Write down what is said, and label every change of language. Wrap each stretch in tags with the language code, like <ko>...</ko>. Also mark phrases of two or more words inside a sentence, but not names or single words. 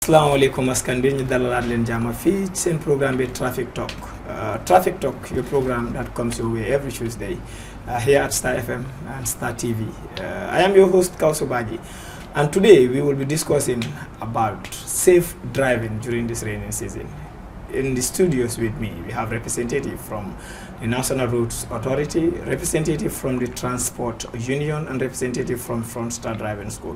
<wo>Assalamualaikum askan bi ñu dalalaat leen jàmm fii seen programme bi Traffic Talk.</wo> <en>Traffic Talk, your program that comes your way every Tuesday here at Star FM and Star TV. I am your host Kausu Baji, and today we will be discussing about safe driving during this rainy season. In the studios with me, we have representative from the National Roads Authority, representative from the Transport Union, and representative from Front Star Driving School.</en>